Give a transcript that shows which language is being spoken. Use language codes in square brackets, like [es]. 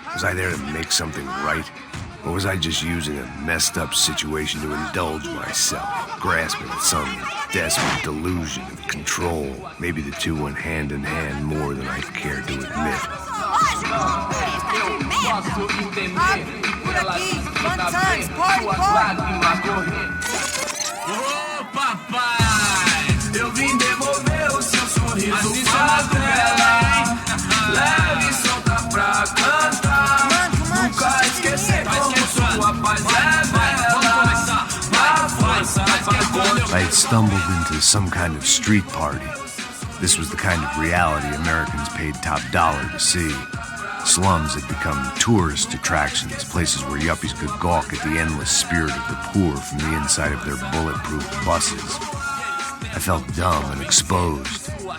[en] Was I there to make something right? Or was I just using a messed up situation to indulge myself, grasping at some desperate delusion of control? Maybe the two went hand in hand more than I care to admit. [pt] Por aqui, [en] fun times, party, party. [pt] Ô, papai, eu vim devolver o seu sorriso favela. Leve e solta pra cantar. Nunca esquecer como sua paz é bela. [en] I had stumbled into some kind of street party. This was the kind of reality Americans paid top dollar to see. Slums had become tourist attractions, places where yuppies could gawk at the endless spirit of the poor from the inside of their bulletproof buses. I felt dumb and exposed.